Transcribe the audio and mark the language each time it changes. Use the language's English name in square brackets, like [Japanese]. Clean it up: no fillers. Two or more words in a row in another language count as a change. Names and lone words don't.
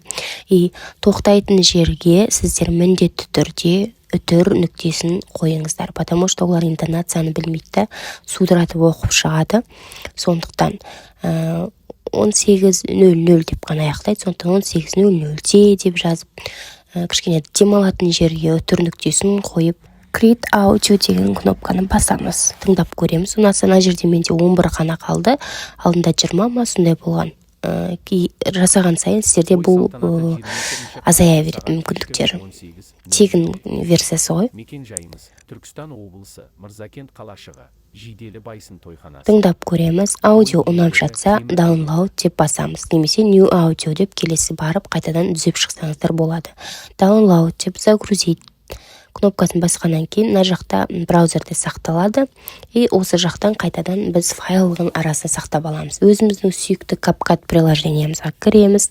[Kazakh] И тоқтайтын жерге сіздер міндетті түрде үтір нүктесін қойыңыздар, [Russian] потому что [Kazakh] олар интонацияны білмейді, судыратып оқып шығады. Сондықтан 18:00 деп қана аяқтайды, сондықтан 18:00 деп жазып, кішкене демалатын жерге үтір нүктесін қойып, [English] create audio [Kazakh] деген кнопканы басамыз. Тыңдап көреміз. Ана жерде менде 11 қана қалды. Алдында 20 ма сондай болған. Жасаған сайын сіздерде бұл азая береді мүмкіндіктер. Тегін версиясы ғой. Түркістан облысы, Мырзакент қалашығы, Жиделі Байсын тойханасы. Тыңдап көреміз. Аудио ұнап жатса, download деп басамыз. Немесе [English] new audio [Kazakh] деп келесі барып қайтадан түзеп шықсаңыздар болады. Download деп загрузить кнопкасын басқаннан кейін мына жақта браузерде сақталады. И осы жақтан қайтадан біз файлдың арасына сақтап аламыз. Өзіміздің сүйікті CapCut приложениемізге кіреміз.